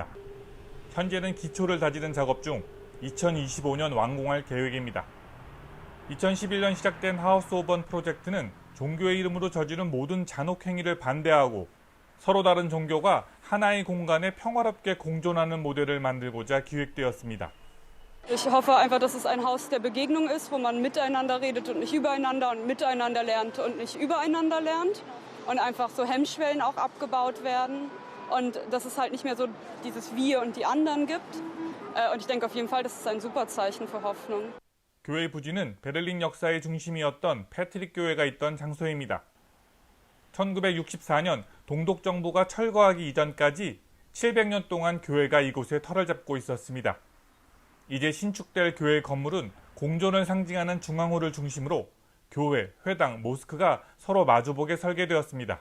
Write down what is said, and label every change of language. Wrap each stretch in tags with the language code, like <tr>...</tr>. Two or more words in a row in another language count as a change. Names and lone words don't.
<ko>현재는 기초를 다지는 작업 중 2025년 완공할 계획입니다. 2011년 시작된 하우스 오브 원 프로젝트는 종교의 이름으로 저지른 모든 잔혹 행위를 반대하고 서로 다른 종교가 하나의 공간에 평화롭게 공존하는 모델을 만들고자 기획되었습니다.</ko> <de>Ich hoffe einfach, dass es ein Haus der Begegnung ist, wo man miteinander redet und nicht übereinander und miteinander lernt und nicht übereinander lernt und einfach so Hemmschwellen auch abgebaut werden und dass es halt nicht mehr so dieses Wir und die anderen gibt. Und ich denke auf jeden Fall, das ist ein super Zeichen für Hoffnung.</de> <ko>교회 부지는 베를린 역사의 중심이었던 패트릭 교회가 있던 장소입니다. 1964년 동독 정부가 철거하기 이전까지 700년 동안 교회가 이곳에 터를 잡고 있었습니다. 이제 신축될 교회 건물은 공존을 상징하는 중앙홀을 중심으로 교회, 회당, 모스크가 서로 마주보게 설계되었습니다.</ko>